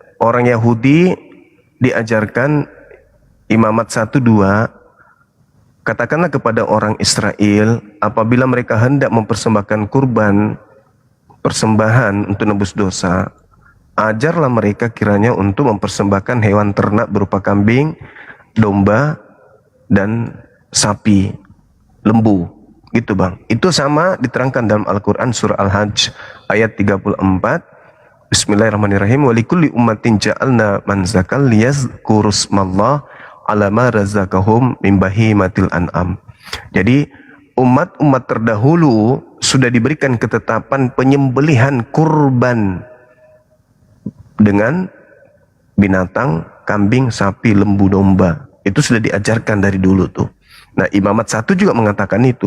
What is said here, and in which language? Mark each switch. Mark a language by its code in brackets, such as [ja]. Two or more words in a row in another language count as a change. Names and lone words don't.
[id] Orang Yahudi diajarkan imamat 1-2, katakanlah kepada orang Israel, apabila mereka hendak mempersembahkan kurban, persembahan untuk nebus dosa, ajarlah mereka kiranya untuk mempersembahkan hewan ternak berupa kambing, domba, dan sapi, lembu. Gitu Bang. Itu sama diterangkan dalam Al-Quran surah Al-Hajj ayat 34. [ar] بسم الله الرحمن الرحيم. ولكل أمة جعلنا منسكا ليذكروا اسم الله على ما رزقهم من بهيمة الأنعام. [id] Jadi umat-umat terdahulu sudah diberikan ketetapan penyembelihan kurban dengan binatang, kambing, sapi, lembu, domba. Itu sudah diajarkan dari dulu tuh. Nah, Imamat 1 juga mengatakan itu.